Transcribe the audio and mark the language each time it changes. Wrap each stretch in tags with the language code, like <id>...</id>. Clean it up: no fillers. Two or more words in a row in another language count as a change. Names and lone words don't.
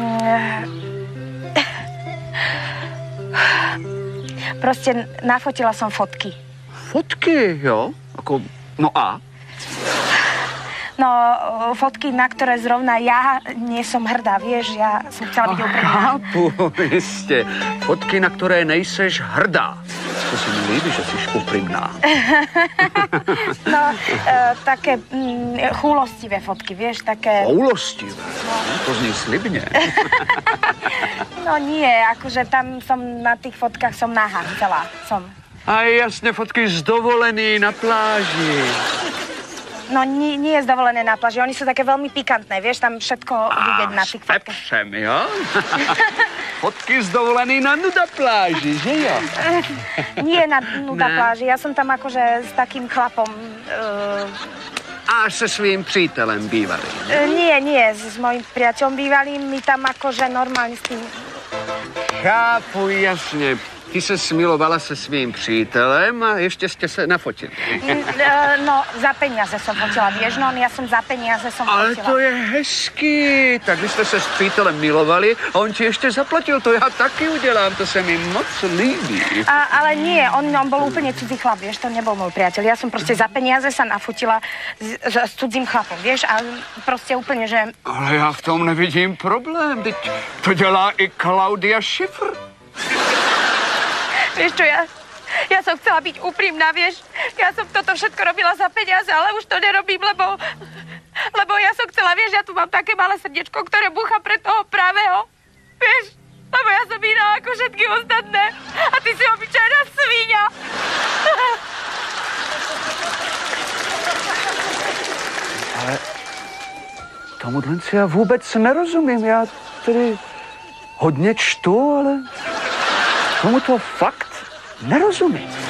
<sk>Proste nafotila som fotky. Fotky, jo? Ako, no a? No, fotky, na ktoré zrovna ja nie som hrdá, vieš, ja som chcela byť úprimná.</sk> <cs>Chápu, jistě. Fotky, na které nejseš hrdá. To se mi líbí, že jsi úprimná.</cs> <sk>No, také chúlostivé fotky, vieš, také...</sk> <cs>Chúlostivé? No. To zní slibně.</cs> <sk>No nie, akože tam som na tých fotkách som nahá celá, som.</sk> <cs>A jasne, fotky z dovolený na pláži.</cs> <sk>No nie je zdovolené na pláži, oni sú také veľmi pikantné, vieš, tam všetko vidieť na tých fotkách.</sk> <cs>Pepřem, jo? Fotky z dovolený na nuda pláži, že jo?</cs> <sk>Nie na nuda pláži, ja som tam akože s takým chlapom...</sk> <cs>A se svým přítelem bývalým?</cs> <sk>Nie, s mojím priateľom bývalým, my tam akože normálne s tým...</sk> <cs>Chápu, jasně. Ty se smilovala se svým přítelem a ještě jste se nafotili.</cs> <sk>No, za peniaze som fotila, vieš, no, ja som za peniaze som fotila.</sk> <cs>Ale to je hezký. Tak vy jste se s přítelem milovali a on ti ještě zaplatil. To já taky udělám, to se mi moc líbí.</cs> <sk>Ale nie, on bol úplne cudzí chlap, vieš, to nebol môj priateľ. Ja som proste za peniaze sa nafotila s cudzím chlapom, vieš, a proste úplne, že... Ale já v tom nevidím problém. Teď to dělá i Claudia Schiffer. Vieš čo, ja som chcela byť úprimná, vieš. Ja som toto všetko robila za peniaze, ale už to nerobím, lebo ja som chcela, vieš, ja tu mám také malé srdiečko, ktoré búcha pre toho pravého. Vieš, lebo ja som iná ako všetky ostatné. A ty si obyčajná svíňa.</sk> <cs>Ale tomuhle si já vůbec nerozumím. Já tedy hodně čtu, ale tomu to fakt nerozumím.</cs>